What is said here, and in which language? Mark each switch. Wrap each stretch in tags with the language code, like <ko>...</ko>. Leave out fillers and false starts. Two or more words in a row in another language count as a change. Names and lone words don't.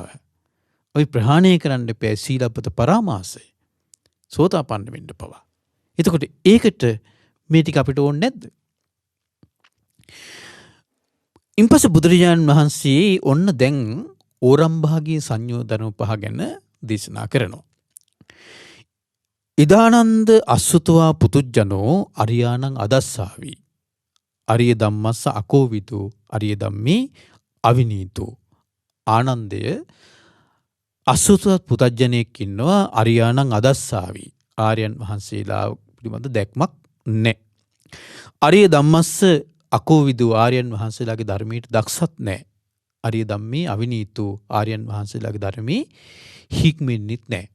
<si>අපි ප්‍රහාණය කරන්න එපැයි සීලබ්බත පරාමාසය. සෝතාපන්න වෙන්න පවා. එතකොට ඒකට මේ ටික අපිට ඕනේ නැද්ද? ඉන්පස්සේ බුදුරජාණන් වහන්සේ ඔන්න දැන් ඕරම් භාගී සංයෝජන පහ ගැන දේශනා කරනවා.</si> <pi>ඉදානන්ද අස්සුතවා පුතුජ්ජනෝ අරියානං අදස්සාවි. අරිය ධම්මස්ස අකෝවිදෝ අරිය ධම්මේ අවිනීතෝ.</pi> <si>ආනන්දය අස්සුතවත් පුතජ්ජනෙක් ඉන්නවා</si> <pi>අරියානං අදස්සාවි.</pi> <si>ආර්යයන් වහන්සේලා පිළිබඳ දැක්මක් නැහැ.</si> <pi>අරිය ධම්මස්ස අකෝවිදෝ</pi> <si>ආර්යයන් වහන්සේලාගේ ධර්මයට දක්ෂත් නැහැ.</si> <pi>අරිය ධම්මේ අවිනීතෝ</pi> <si>ආර්යයන් වහන්සේලාගේ ධර්මයේ හික්මෙන්නෙත් නැහැ.</si>